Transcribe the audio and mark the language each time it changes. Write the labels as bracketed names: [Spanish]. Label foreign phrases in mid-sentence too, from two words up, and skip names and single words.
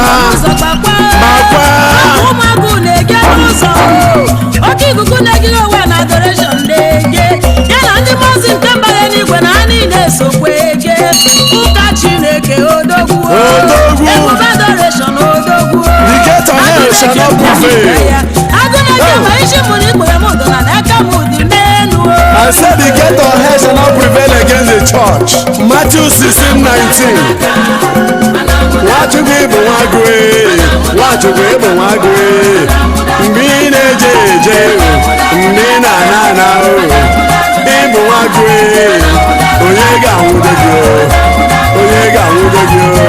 [Igbo] Ọ nọ n'ụzọ gbakwa o. Gbakwa. Ọ bụ ụmụagụ na-ege n'ụzọ o. Oke ikuku na-ege onwe na adoration na-ege. Ya na ndị mmụọ ozi nke mbara eluigwe na ha niile esokwe. Ụka Chineke odogwu. Odogwu. Ebube adoration odogwu. [English] The gate of hell shall not prevail. [Igbo] Agụ na-eche Hey. ma isi mụrụ ikpo ya mụ dọ na n'aka mụ dị n'elu. [English] I said the gate of hell shall not prevail against the church. Matthew sixteen nineteen. [Igbo] Nwachukwu bụ nwa agụ, eh. Nwachukwu bụ nwa agụ, eh. Mgbe ị na-eje eje, mgbe ị na-ana ana, ị bụ nwa agụ, onye ga-anwude gị? Onye ga-anwude gị?